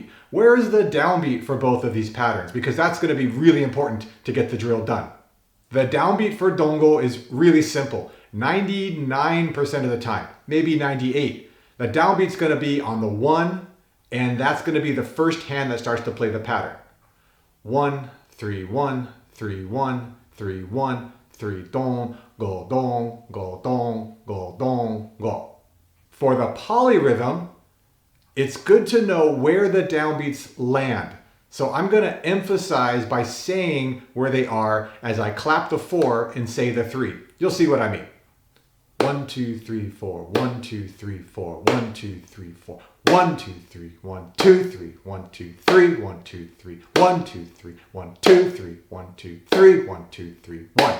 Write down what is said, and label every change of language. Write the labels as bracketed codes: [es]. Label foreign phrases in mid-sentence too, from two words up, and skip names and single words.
[en] Where is the downbeat for both of these patterns? Because that's going to be really important to get the drill done. The downbeat for dongo is really simple. 99% of the time, maybe 98. The downbeat's going to be on the 1, and that's going to be the first hand that starts to play the pattern. 1, 3, 1, 3, 1, 3, 1, 3, don, go, don, go, don, go, don, go. For the polyrhythm, it's good to know where the downbeats land. So I'm going to emphasize by saying where they are as I clap the 4 and say the 3. You'll see what I mean. 1, 2, 3, 4, 1, 2, 3, 4, 1, 2, 3, 4, 1, 2, 3, 1, 2, 3, 1, 2, 3, 1, 2, 3, 1, 2, 3, 1, 2, 3, 1, 2, 3, 1, 2, 3, 1.